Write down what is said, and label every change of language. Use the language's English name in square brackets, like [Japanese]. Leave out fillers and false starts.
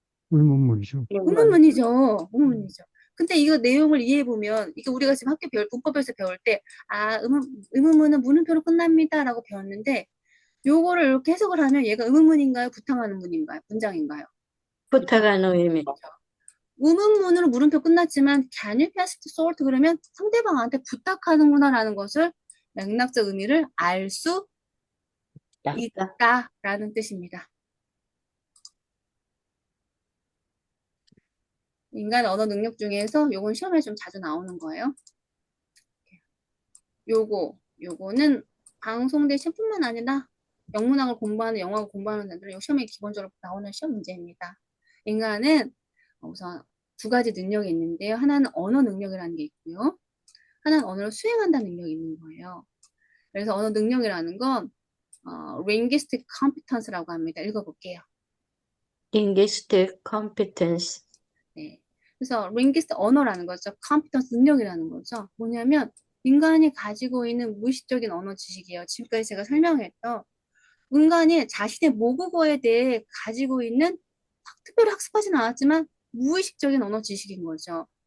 [Korean] 의문문이죠. 의문. 의문문이죠. 의문문이죠. 근데 이거 내용을 이해해보면, 이게 우리가 지금 학교 문법에서 배울 때, 의문문은 물음표로 끝납니다라고 배웠는데, 요거를 이렇게 해석을 하면 얘가 의문문인가요? 부탁하는 문인가요? 문장인가요? 부탁하는 의미. 의문문으로 물음표 끝났지만, [English] can you pass the salt? [Korean] 그러면 상대방한테 부탁하는구나라는 것을 맥락적 의미를 알 수 자, 있다라는 뜻입니다. 인간 언어 능력 중에서 요건 시험에 좀 자주 나오는 거예요. 요거는 방송대 시험뿐만 아니라 영문학을 공부하는, 영어학을 공부하는 애들은 요 시험에 기본적으로 나오는 시험 문제입니다. 인간은 우선 두 가지 능력이 있는데요. 하나는 언어 능력이라는 게 있고요. 하나는 언어를 수행한다는 능력이 있는 거예요. 그래서 언어 능력이라는 건 linguistic competence라고 합니다. 읽어볼게요. [English] linguistic competence. [Korean] 네. 그래서 linguist 언어라는 거죠. competence 능력이라는 거죠. 뭐냐면 인간이 가지고 있는 무의식적인 언어 지식이에요. 지금까지 제가 설명했던 인간이 자신의 모국어에 대해 가지고 있는 특별히 학습하진 않았지만 무의식적인 언어 지식인 거죠.